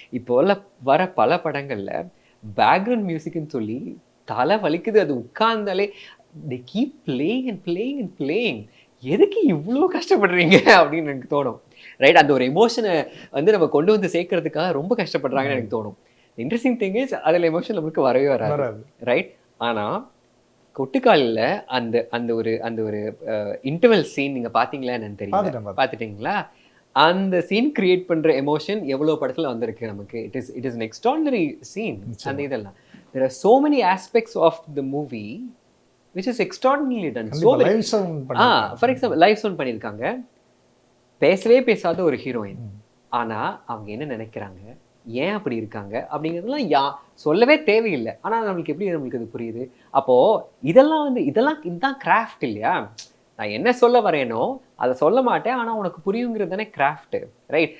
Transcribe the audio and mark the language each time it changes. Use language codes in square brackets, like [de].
[ta] இப்போ வர பல படங்களில் பேக்ரவுண்ட் மியூசிக்னு சொல்லி தலை வலிக்குது. அது உட்கார்ந்தாலே [en] they keep playing and playing and playing. [ta] எதுக்கு இவ்வளோ கஷ்டப்படுறீங்க அப்படின்னு எனக்கு தோணும், ரைட்? அந்த ஒரு எமோஷனை வந்து நம்ம கொண்டு வந்து சேர்க்கறதுக்காக ரொம்ப கஷ்டப்படுறாங்கன்னு எனக்கு தோணும். [en] interesting thing is [ta] அதில் எமோஷன் நம்மளுக்கு வரவே வராது, ரைட்? ஆனால் கொட்டுக்காலில் அந்த ஒரு இன்டர்வல் சீன் நீங்கள் பார்த்தீங்களா என்னன்னு தெரியல, பார்த்துட்டீங்களா? அந்த சீன் கிரியேட் பண்ற எமோஷன் எவ்வளவு படத்துல வந்திருக்கு நமக்கு. [en] It is an extraordinary scene. [ta] அந்த இதெல்லாம் [en] there are so many aspects of the movie which is extraordinarily done. So for example live sound [ta] பண்ணிருக்காங்க. பேசவே பேசாத ஒரு ஹீரோயின், ஆனா அவங்க என்ன நினைக்கிறாங்க, ஏன் அப்படி இருக்காங்க அப்படிங்கிறதுலாம் சொல்லவே தேவையில்லை. ஆனா நம்மளுக்கு எப்படி நம்மளுக்கு அது புரியுது? அப்போ இதுதான் கிராஃப்ட் இல்லையா? நான் என்ன சொல்ல வரேனோ அதை சொல்ல மாட்டேன், ஆனா உனக்கு புரியுங்கிறது தானே கிராஃப்ட், ரைட்?